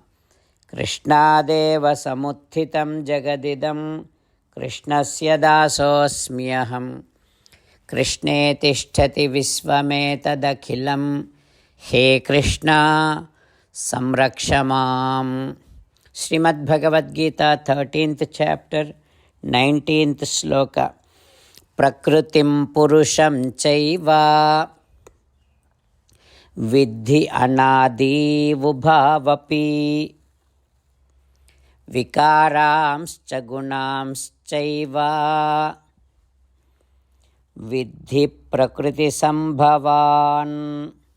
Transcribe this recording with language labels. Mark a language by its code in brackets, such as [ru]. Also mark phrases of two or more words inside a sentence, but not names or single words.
[sa] कृष्णेनैव समुत्थितं जगदिदम्. कृष्णस्य दासोऽस्म्यहम्. कृष्णे तिष्ठति विश्वमेतदखिलम्. हे कृष्ण संरक्ष माम्. [en] Srimad Bhagavad Gita, 13th chapter, 19th sloka. [sa] प्रकृतिं पुरुषं चैव विद्धि अनादी उभावपि विकारान् गुणान् चैव विद्धि प्रकृति सम्भवान्.